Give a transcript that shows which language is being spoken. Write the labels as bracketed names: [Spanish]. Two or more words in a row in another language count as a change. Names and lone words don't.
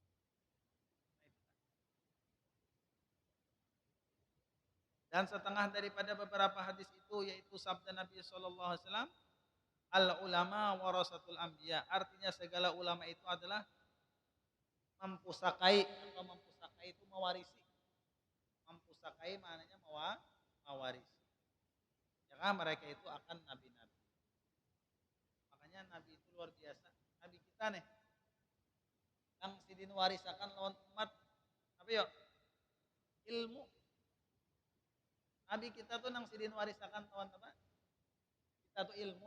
[Indonesian] Dan setengah daripada beberapa hadis itu yaitu sabda Nabi [Arabic] صلى الله عليه وسلم, العلماء ورثة الأنبياء. [Indonesian] Artinya segala ulama itu adalah mempusakai, atau mempusakai itu mewarisi. Mempusakai maknanya mewarisi. Karena mereka itu akan nabi-nabi. [Banjar] Makanya nabi itu luar biasa. Nabi kita nih yang sidin warisakan lawan umat apa yuk? Ilmu. Nabi kita tuh nang sidin warisakan lawan apa? Kita tuh ilmu.